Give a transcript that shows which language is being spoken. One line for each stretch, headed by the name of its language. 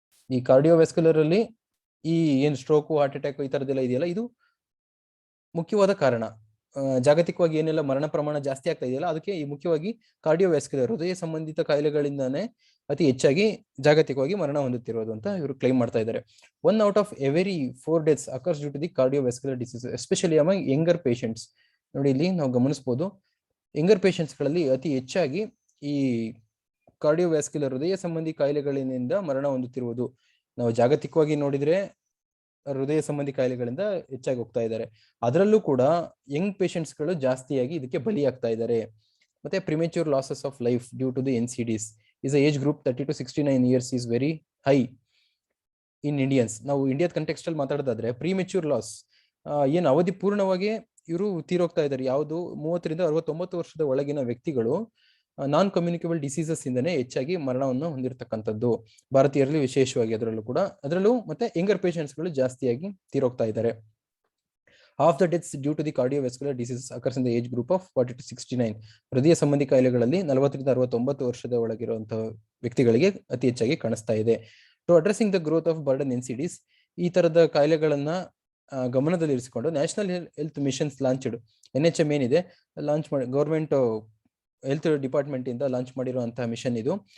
Kannada: ಈ ಕಾರ್ಡಿಯೋವ್ಯಾಸ್ಕ್ಯುಲರ್ ಅಲ್ಲಿ ಈ ಏನ್ ಸ್ಟ್ರೋಕ್, ಹಾರ್ಟ್ ಅಟ್ಯಾಕ್ ಈ ತರದೆಲ್ಲ ಇದೆಯಲ್ಲ, ಇದು ಮುಖ್ಯವಾದ ಕಾರಣ. ಜಾಗತಿಕವಾಗಿ ಏನೆಲ್ಲ ಮರಣ ಪ್ರಮಾಣ ಜಾಸ್ತಿ ಆಗ್ತಾ ಇದೆಯಲ್ಲ, ಅದಕ್ಕೆ ಈ ಮುಖ್ಯವಾಗಿ ಕಾರ್ಡಿಯೋವ್ಯಾಸ್ಕ್ಯುಲರ್, ಹೃದಯ ಸಂಬಂಧಿತ ಕಾಯಿಲೆಗಳಿಂದಾನೇ ಅತಿ ಹೆಚ್ಚಾಗಿ ಜಾಗತಿಕವಾಗಿ ಮರಣ ಹೊಂದುತ್ತಿರೋದು ಅಂತ ಇವರು ಕ್ಲೈಮ್ ಮಾಡ್ತಾ ಇದ್ದಾರೆ.
English: 1 out of every 4 deaths occurs due to the cardiovascular disease, especially among younger patients.
Kannada: ನೋಡಿ, ಇಲ್ಲಿ ನಾವು ಗಮನಿಸಬಹುದು, ಯಂಗರ್ ಪೇಷಂಟ್ಸ್ ಗಳಲ್ಲಿ ಅತಿ ಹೆಚ್ಚಾಗಿ ಈ ಕಾರ್ಡಿಯೋವ್ಯಾಸ್ಕ್ಯುಲರ್, ಹೃದಯ ಸಂಬಂಧಿ ಕಾಯಿಲೆಗಳಿಂದ ಮರಣ ಹೊಂದುತ್ತಿರುವುದು. ನಾವು ಜಾಗತಿಕವಾಗಿ ನೋಡಿದ್ರೆ ಹೃದಯ ಸಂಬಂಧಿ ಕಾಯಿಲೆಗಳಿಂದ ಹೆಚ್ಚಾಗಿ ಹೋಗ್ತಾ ಇದ್ದಾರೆ. ಅದರಲ್ಲೂ ಕೂಡ ಯಂಗ್ ಪೇಷಂಟ್ಸ್ ಗಳು ಜಾಸ್ತಿಯಾಗಿ ಇದಕ್ಕೆ ಬಲಿಯಾಗ್ತಾ ಇದ್ದಾರೆ. ಮತ್ತೆ
English: Premature losses of life due to the NCDs is a age group 30 to 69 years is very high in Indians.
Kannada: ನಾವು ಇಂಡಿಯಾದ ಕಂಟೆಕ್ಸ್ಟ್ ಅಲ್ಲಿ ಮಾತಾಡೋದಾದ್ರೆ ಪ್ರಿಮೆಚೂರ್ ಲಾಸ್, ಏನು ಅವಧಿ ಪೂರ್ಣವಾಗಿ ಇವರು ತೀರೋಗ್ತಾ ಇದ್ದಾರೆ. ಯಾವುದು 30 ರಿಂದ 69 ವರ್ಷದ ಒಳಗಿನ ವ್ಯಕ್ತಿಗಳು ನಾನ್ ಕಮ್ಯುನಿಕೇಬಲ್ ಡಿಸೀಸಸ್ ಇಂದನೇ ಹೆಚ್ಚಾಗಿ ಮರಣವನ್ನು ಹೊಂದಿರತಕ್ಕಂಥದ್ದು, ಭಾರತೀಯರಲ್ಲಿ ವಿಶೇಷವಾಗಿ. ಅದರಲ್ಲೂ ಮತ್ತೆ ಯಂಗರ್ ಪೇಷಂಟ್ಸ್ ಗಳು ಜಾಸ್ತಿಯಾಗಿ ತೀರೋಗ್ತಾ ಇದ್ದಾರೆ.
English: Half the deaths due to the cardiovascular diseases occurs in the age group of 40 to 69.
Kannada: ಹೃದಯ ಸಂಬಂಧಿ ಕಾಯಿಲೆಗಳಲ್ಲಿ 40 ರಿಂದ 69 ವರ್ಷದ ಒಳಗಿರುವಂತಹ ವ್ಯಕ್ತಿಗಳಿಗೆ ಅತಿ ಹೆಚ್ಚಾಗಿ ಕಾಣಿಸ್ತಾ ಇದೆ.
English: to addressing the growth of burden NCDs,
Kannada: ಈ ತರದ ಕಾಯಿಲೆಗಳನ್ನ ಗಮನದಲ್ಲಿರಿಸಿಕೊಂಡು national health missions launched, NHM ಏನಿದೆ ಲಾಂಚ್ ಮಾಡಿ, ಗವರ್ಮೆಂಟ್ ಹೆಲ್ತ್ ಡಿಪಾರ್ಟ್ಮೆಂಟ್ ಇಂದ ಲಾಂಚ್ ಮಾಡಿರುವಂತಹ ಮಿಷನ್ ಇದು.